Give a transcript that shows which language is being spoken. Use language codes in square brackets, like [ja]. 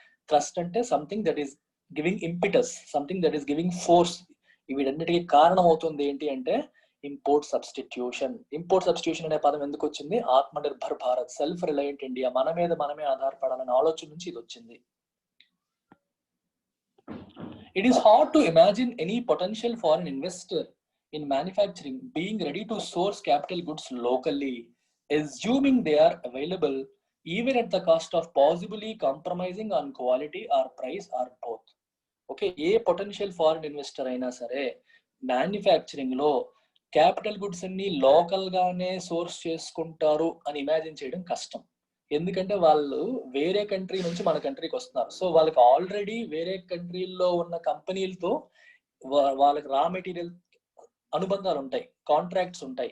[en] Thrust అంటే something that is giving impetus, something that is giving force. [te] వీటన్నిటికీ కారణం అవుతుంది ఏంటి అంటే ఇంపోర్ట్ సబ్స్టిట్యూషన్. ఇంపోర్ట్ సబ్స్టిట్యూషన్ అనే పదం ఎందుకు వచ్చింది, Atmanirbhar Bharat, self reliant India, మన మీద మనమే ఆధారపడాలనే ఆలోచన నుంచి ఇది వచ్చింది. [en] It is hard to imagine any potential foreign investor in manufacturing being ready to source capital goods locally, assuming they are available even at the cost of possibly compromising on quality or price or both. [te] Okay, ఏ potential foreign investor అయినా సరే manufacturing లో capital goods అన్ని local గానే source చేసుకుంటారు అని imagine చేయడం కష్టం. ఎందుకంటే వాళ్ళు వేరే కంట్రీ నుంచి మన కంట్రీకి వస్తున్నారు. సో వాళ్ళకి ఆల్రెడీ వేరే కంట్రీల్లో ఉన్న కంపెనీలతో వాళ్ళకి రా మెటీరియల్ అనుబంధాలు ఉంటాయి, కాంట్రాక్ట్స్ ఉంటాయి.